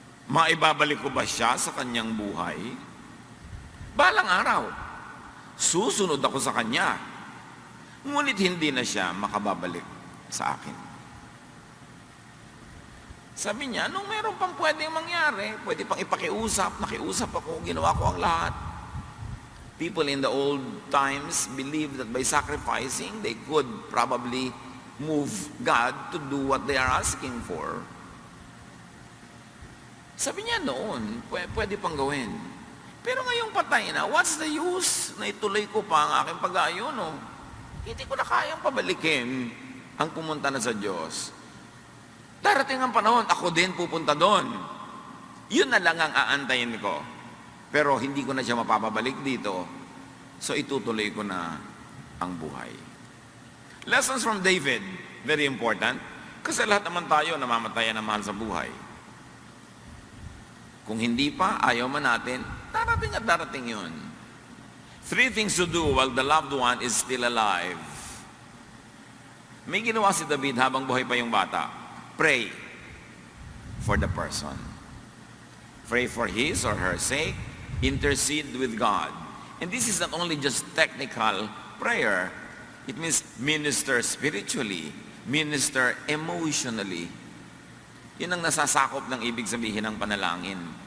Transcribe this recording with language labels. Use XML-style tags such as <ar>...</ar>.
<tl>Maibabalik ko ba siya sa kanyang buhay? Balang araw, susunod ako sa kanya, ngunit hindi na siya makababalik sa akin. Sabi niya, nung meron pang pwedeng mangyari, pwede pang ipakiusap, nakiusap ako, ginawa ko ang lahat.</tl> <en>People in the old times believed that by sacrificing, they could probably move God to do what they are asking for.</en> <tl>Sabi niya noon, pwede pang gawin. Pero ngayong patay na,</tl> <en>what's the use</en> <tl>na ituloy ko pa ang aking pag-aayuno? Hindi ko na kayang pabalikin ang pumunta na sa Diyos. Darating ang panahon, ako din pupunta doon. Yun na lang ang aantayin ko. Pero hindi ko na siya mapapabalik dito. So itutuloy ko na ang buhay.</tl> <en>Lessons from David, very important.</en> <tl>Kasi lahat naman tayo namamatayan ng mahal sa buhay. Kung hindi pa, ayaw man natin, darating at darating yun.</tl> <en>3 things to do while the loved one is still alive.</en> <tl>May ginawa si David habang buhay pa yung bata.</tl> <en>Pray for the person. Pray for his or her sake. Intercede with God. And this is not only just technical prayer. It means minister spiritually, minister emotionally.</en> <tl>Yun ang nasasakop ng ibig sabihin ng panalangin.</tl>